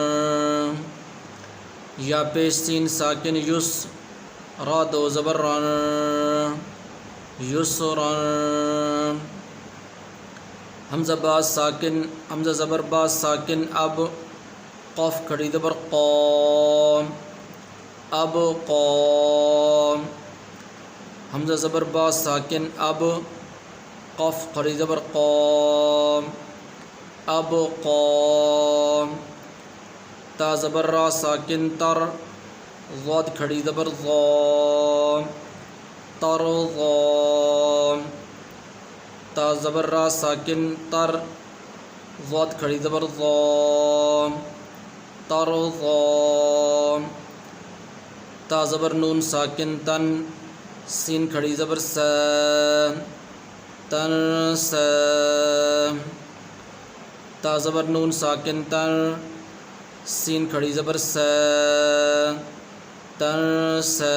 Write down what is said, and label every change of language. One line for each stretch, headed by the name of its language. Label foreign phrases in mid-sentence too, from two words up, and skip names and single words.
Urdu: یا پیش سین ساکن یس را دو زبر رن یسرا حمزہ باز ساکن حمزہ زبر باز ساکن اب قاف کھڑی زبر قام اب قام حمزہ زبر باز ساکن اب قاف کھڑی زبر قام اب قام تا زبر را ساکن تر ضاد کھڑی زبر ضام تر ضام تا زبر را ساکن تر ضاد کھڑی زبر ضام تر ضام تا زبر نون ساکن تن سین کھڑی زبر س تن س تا زبر نون ساکن تن سین کھڑی زبر س تن س